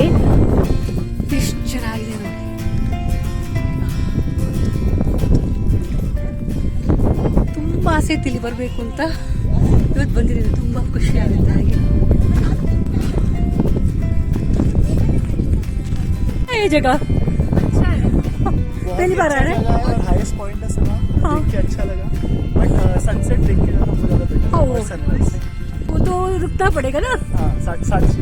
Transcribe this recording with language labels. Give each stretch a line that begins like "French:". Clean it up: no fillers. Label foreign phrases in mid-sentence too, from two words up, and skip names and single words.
Kannada: ಎಷ್ಟು ಚೆನ್ನಾಗಿದೆ ನೋಡಿ. ತುಂಬಾ ಆಸೆ ಇತ್ತು ಇಲ್ಲಿ ಬರಬೇಕು ಅಂತ. ಇವತ್ತು ಬಂದಿದ್ದೀನಿ, ತುಂಬಾ ಖುಷಿ ಆಗುತ್ತೆ. ಹಾಗೆ
Hindi: ये जगह पहली बार आ रहे हैं.
English: highest point
Hindi: है सर, देख के अच्छा लगा.
English: but sunset
Hindi: देख के हमको ज़्यादा बेटर और सनराइज वो तो रुकना पड़ेगा ना. हाँ 7